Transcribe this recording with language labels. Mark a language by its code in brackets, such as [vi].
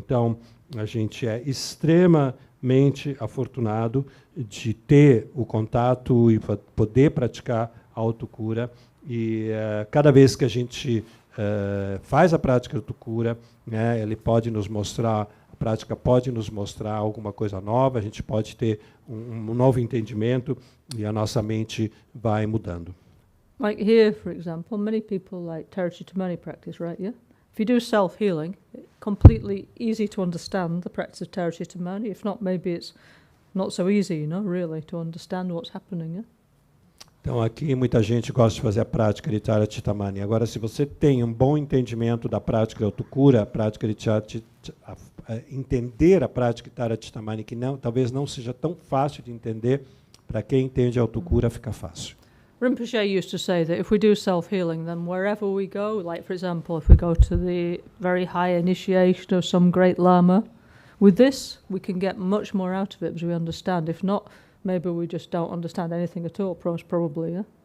[pt] Então, a gente é extremamente afortunado de ter o contato e poder praticar a autocura. E cada vez que a gente faz a prática de autocura, né, ele pode nos mostrar, a prática pode nos mostrar alguma coisa nova, a gente pode ter um novo entendimento e a nossa mente vai mudando. [en] Like here, for example, many people like Tarachitamani practice, right? Yeah. If you do self-healing, it's completely easy to understand the practice of Tarachitamani. If not, maybe it's not so easy, really, to understand what's happening. Yeah? [pt] Então, aqui muita gente gosta de fazer a prática de Tarachitamani. Agora, se você tem um bom entendimento da prática de autocura, a prática de entender a prática de Tarachitamani, que talvez não seja tão fácil de entender, para quem entende a autocura fica fácil. [en] Rinpoche used to say that if we do self-healing, then wherever we go, like for example, if we go to the very high initiation of some great Lama, with this we can get much more out of it because we understand. If not, maybe we just don't understand anything at all, probably, yeah?